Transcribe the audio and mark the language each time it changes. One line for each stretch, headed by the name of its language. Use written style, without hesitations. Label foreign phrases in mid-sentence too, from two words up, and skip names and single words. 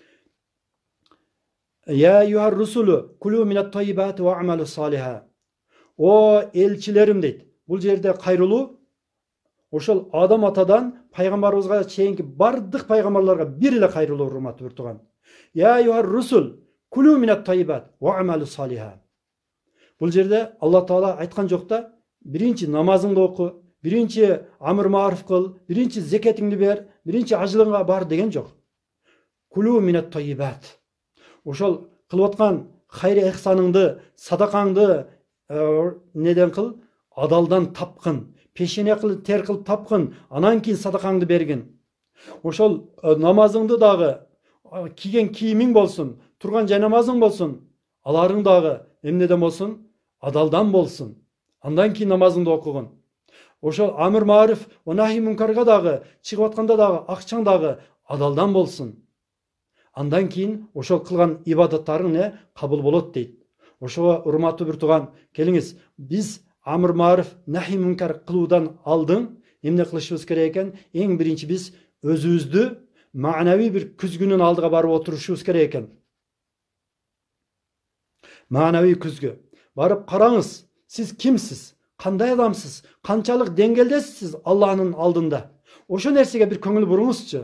Arabic: "يا أيها الرسل كلوا من الطيبات واعملوا صالحا."
Kyrgyz: О элчилерим дейт. Бул жерде кайрылуу ошол Адам атадан пайгамбарыбызга чейинки бардык пайгамбарларга бир эле кайрылуу, урматтуу бир тууган.
Arabic: "يا أيها الرسل كلوا من الطيبات واعملوا صالحا."
Kyrgyz: Бул жерде Алла Таала айткан жок да, биринчи намазыңды оку, биринчи
Arabic: أمر معروف
Kyrgyz: кыл, биринчи зекетиңди бер, биринчи ажылыңга бар деген жок.
Arabic: كلوا من الطيبات.
Kyrgyz: Ошол кылып аткан хайр эхсаныңды, садакаңды неден кыл? Адалдан тапкын. Пешене кыл, тер кылып тапкын, анан кийин садакаңды бергин. Ошол намазыңды дагы, кийген кийимиң болсун, турган жай намазың болсун, аларың дагы эмнеден болсун? Адалдан болсун. Андан кийин намазыңды окугун. Ошол
Arabic: أمر معروف ونهي منكر
Kyrgyz: дагы, чыгып атканда дагы, акчаң дагы адалдан болсун. Андан кийин ошол кылган ибадаттарың не кабыл болот дейт. Ошого урматтуу бир тууган, келиңиз, биз
Arabic: أمر معروف نهي منكر
Kyrgyz: кылуудан алдын эмне кылышыбыз керек экен? Эң биринчи биз өзүбүздү маанавий бир күзгүнүн алдыга барып отурушубуз керек экен. Маанавий күзгү. Барып караңыз, сиз кимсиз? Кандай адамсыз? Канчалык деңгээлдесиз Алланын алдында? Ошо нерсеге бир көңүл буруңузчу.